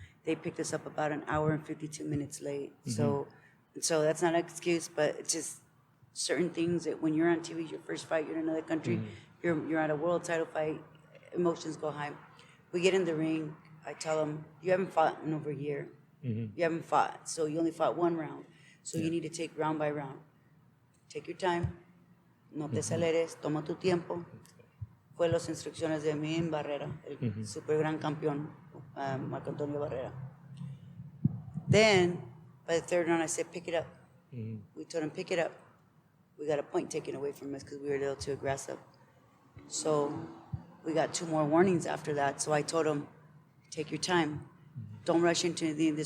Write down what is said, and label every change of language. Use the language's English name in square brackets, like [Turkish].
[English] They picked us up about an hour and 52 minutes late. So that's not an excuse, but it's just certain things that when you're on TV, your first fight, you're in another country, you're at a world title fight, emotions go high. We get in the ring. I tell them, you haven't fought in over a year. You haven't fought, so you only fought one round. So you need to take round by round. Take your time. [Spanish] No te aceleres. Toma tu tiempo. Fue las instrucciones de mi Barrera, el super gran campeón, Marco Antonio Barrera. [English] Then, by the third round, I said, pick it up. We told him, pick it up. We got a point taken away from us because we were a little too aggressive. So we got 2 more warnings after that. So I told him, take your time. Don't rush into anything.